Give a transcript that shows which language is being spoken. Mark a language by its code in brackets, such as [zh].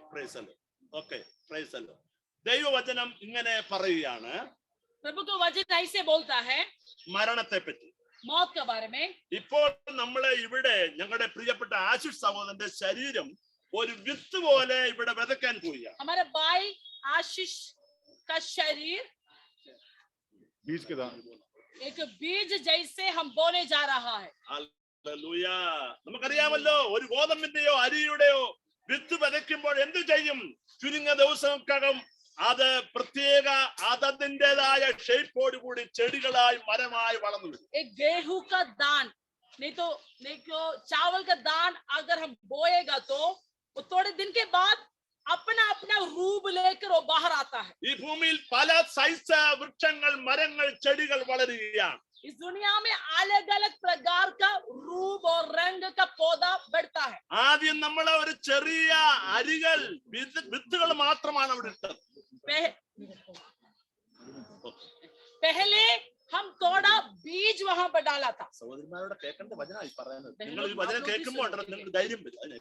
[en] Praise the Lord, okay, praise the Lord. [ml] ദൈവവചനം ഇങ്ങനെ പറയുകയാണ്, [hi] प्रभु का वचन ऐसे बोलता है [ml] മരണത്തെ പറ്റി। [hi] मौत के बारे में। [ml] ഇപ്പോൾ നമ്മളെ ഇവിടെ ഞങ്ങളുടെ പ്രിയപ്പെട്ട ആശിഷ് സഹോദരന്റെ ശരീരം ഒരു വിത്ത് പോലെ ഇവിടെ വിതയ്ക്കാൻ പോവുകയാണ്। [hi] हमारे भाई आशीष का शरीर बीज के दान एक बीज जैसे हम बोने जा रहा है। [ml] ഹല്ലേലൂയ। നമുക്കറിയാമല്ലോ, ഒരു ഗോതമ്പിന്റെയോ അരിയുടെയോ വിത്ത് വിതയ്ക്കുമ്പോൾ എന്ത് ചെയ്യും? ചുരുങ്ങിയ ദിവസങ്ങൾക്കകം അത് പ്രത്യേക അതതിൻ്റെതായ ഷേപ്പോട് കൂടി ചെടികളായി മരമായി വളർന്നു വരും। [hi] एक गेहूं का दान नहीं तो चावल का दान अगर हम बोएगा तो वो थोड़े दिन के बाद अपना अपना रूप लेकर वो बाहर आता है। [ml] ഈ ഭൂമിയിൽ പല സൈസ് വൃക്ഷങ്ങൾ, മരങ്ങൾ, ചെടികൾ വളരുകയാണ്। [hi] इस दुनिया में अलग अलग प्रकार का रूप और रंग का पौधा बढ़ता है। [ml] ആദ്യം നമ്മൾ ഒരു ചെറിയ അരികൾ, വിത്തുകൾ മാത്രമാണ് അവിടെ ഇട്ടത്। [hi] पहले हम थोड़ा बीज वहां पर डाला था। [ml] സഹോദരന്മാരോട് കേൾക്കേണ്ട വചനമായി പറയുന്നത്, നിങ്ങൾ ഈ വചനം കേൾക്കുമ്പോൾ നിങ്ങൾക്ക് ധൈര്യം വരും।